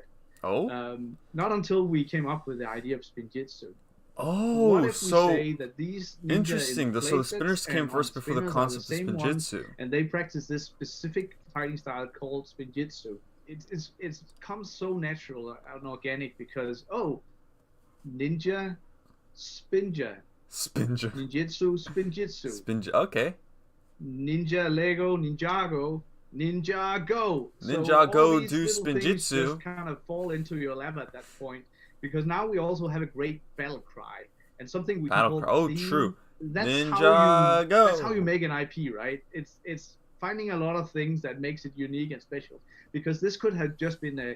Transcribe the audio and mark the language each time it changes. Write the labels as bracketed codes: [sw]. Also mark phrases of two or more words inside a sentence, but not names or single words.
[en] Not until we came up with the idea of Spinjitzu. Oh, what if we so say that these ninja interesting. in So the playsets spinners came and first on before the spinners are concept of same ones, Spinjitzu. and they practice this specific fighting style called Spinjitzu. It comes so natural and organic because ninja, spinja, Spinja. ninjitsu, spinjitsu, Spinja. Okay. ninja Lego, Ninjago, Ninjago. Ninjago all these do little things Spinjitzu. just kind of fall into your lap at that point, because now we also have a great battle cry and something we Battle can cry. call Oh, theme. true. That's Ninjago. that's how you make an IP, right? It's finding a lot of things that makes it unique and special. Because this could have just been a.